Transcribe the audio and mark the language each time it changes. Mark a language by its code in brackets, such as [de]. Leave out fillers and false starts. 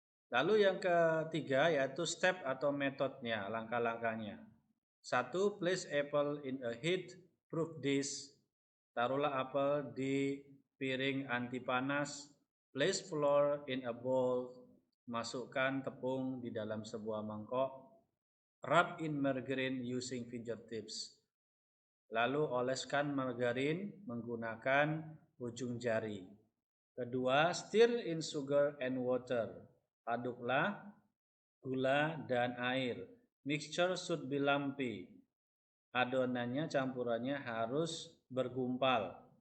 [id] Lalu yang ketiga yaitu step atau metodenya, langkah-langkahnya. 1. [en] Place apple in a heat proof dish. [id] Taruhlah apel di piring anti panas. [en] Place flour in a bowl. [id] Masukkan tepung di dalam sebuah mangkok. [en] Rub in margarine using fingertips. [id] Lalu oleskan margarin menggunakan ujung jari. Kedua, [en] stir in sugar and water. [id] Aduklah gula dan air. [en] Mixture should be lumpy. [id] Adonannya, campurannya harus bergumpal.